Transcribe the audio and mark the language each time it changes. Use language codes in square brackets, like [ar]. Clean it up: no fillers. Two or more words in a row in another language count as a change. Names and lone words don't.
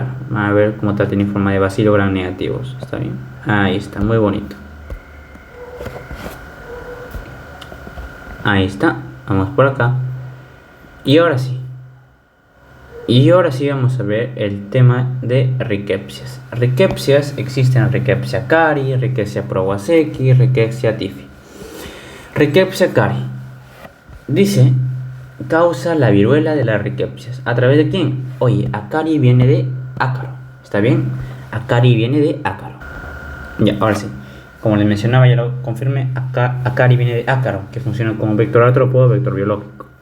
[es] Van a ver cómo tiene forma de bacilo gram negativos. ¿Está bien? Ahí está, muy bonito. Ahí está. Vamos por acá. Y ahora sí vamos a ver el tema de Rickettsias. Rickettsias existen: Rickettsia cari, Rickettsia prowazekii, Rickettsia typhi. Rickettsia cari dice: causa la viruela de las Rickettsias. ¿A través de quién? Oye, acari viene de ácaro. ¿Está bien? Acari viene de ácaro. Ya, ahora sí. Como les mencionaba, ya lo confirmé. Acari viene de ácaro, que funciona como vector atrópodo, vector biológico.